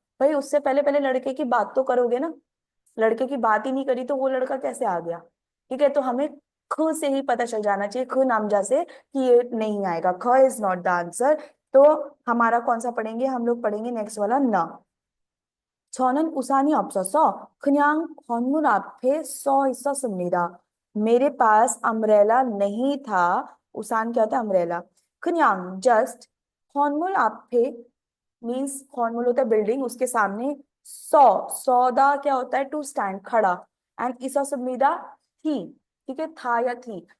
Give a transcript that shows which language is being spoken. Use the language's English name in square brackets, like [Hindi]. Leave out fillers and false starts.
[Hindi] भाई उससे पहले पहले लड़के की बात तो करोगे ना, लड़के की बात ही नहीं करी तो वो लड़का कैसे आ गया, ठीक है। तो हमें ख से ही पता चल जाना चाहिए, ख नामजा से, कि ये नहीं आएगा, ख इज नॉट द आंसर। तो हमारा कौन सा पढ़ेंगे, हम लोग पढ़ेंगे नेक्स्ट वाला न। [Korean] 저는 우산이 없어서 그냥 건물 앞에 서 있었습니다. [Hindi] मेरे पास अम्ब्रेला नहीं था। उसान क्या होता है, अम्ब्रेला। 그냥 जस्ट, [Korean] 건물 앞에 [Hindi] मीन्स, 건물 होता है बिल्डिंग, उसके सामने, सौ, सौदा क्या होता है, टू स्टैंड, खड़ा। एंड 있었습니다 थी, ठीक है, था या थी।